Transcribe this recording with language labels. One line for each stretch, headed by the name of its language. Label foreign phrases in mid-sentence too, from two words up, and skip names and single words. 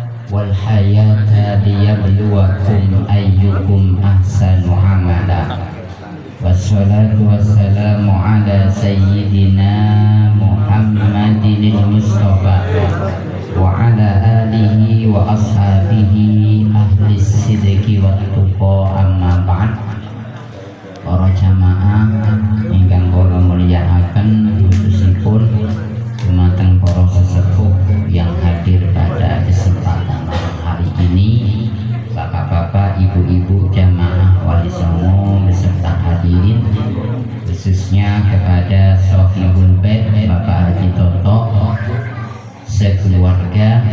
Arabic: والحياة ليبلوكم أيكم أحسن عملا. والصلاة والسلام على سيدنا محمد المصطفى وعلى آله وأصحابه أهل الصدق والتقوى، أما بعد.
Javanese: Para jamaah ingkang kula mulyakaken, khususipun dumateng para sesepuh
Indonesian: yang hadir pada kesempatan hari ini, bapak-bapak, ibu-ibu jamaah Wali Songo beserta hadirin, khususnya kepada Sohibul Bait Bapak Haji Toto sekeluarga.